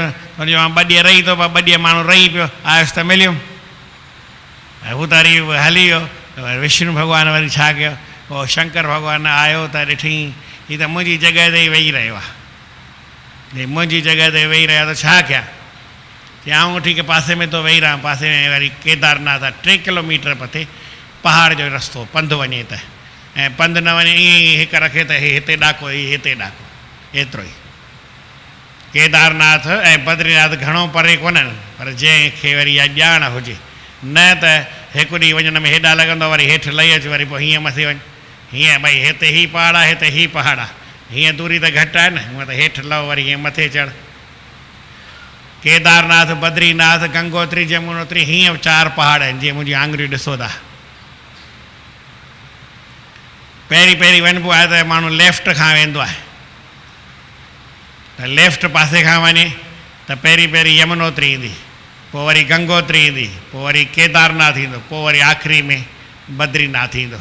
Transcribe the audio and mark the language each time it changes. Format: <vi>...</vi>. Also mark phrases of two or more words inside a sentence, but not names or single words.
<sd>हुनजो मां 2 ॾींहं रही थो, 2 ॾींहं माण्हू रही पियो, आयुसि त मिलियुमि। हू त वरी हली वियो। विष्णु भॻवानु वरी छा कयो? पोइ शंकर भॻवानु आयो त ॾिठईं हीअ त मुंहिंजी जॻह ते ई वेही रहियो आहे। मुंहिंजी जॻह ते वेही रहियो त छा कयां? चई आऊं उठी के पासे में थो वेही रहां। पासे में वरी केदारनाथ आहे, 3 किलोमीटर पते पहाड़ जो रस्तो, पंधु वञे त ऐं पंधु न वञे ईअं ई हिकु रखे त हिते ॾाको, हिते ॾाको, एतिरो ई। केदारनाथ ऐं बद्रीनाथ घणो परे कोन्हनि, पर जंहिंखे वरी इहा ॼाण हुजे न त हिकु ॾींहुं वञण में हेॾा लॻंदो, वरी हेठि लही अच, वरी पोइ हीअं मथे वञ। हीअं भई हिते ही पहाड़ आहे, हिते ही पहाड़ आहे, हीअं दूरी त घटि आहे न। हूअं त हेठि लहो वरी हीअं मथे चढ़। केदारनाथ, बद्रीनाथ, गंगोत्री, जमुनोत्री, हीअं 4 पहाड़ आहिनि जीअं मुंहिंजी आङुरियूं ॾिसो था। पहिरीं वञिबो आहे त माण्हू लेफ्ट खां वेंदो आहे, त लेफ्ट पासे खां वञे त पहिरीं यमुनोत्री ईंदी, पोइ वरी गंगोत्री ईंदी, पोइ वरी केदारनाथ ईंदो, पोइ वरी आख़िरी में बद्रीनाथ ईंदो।</sd>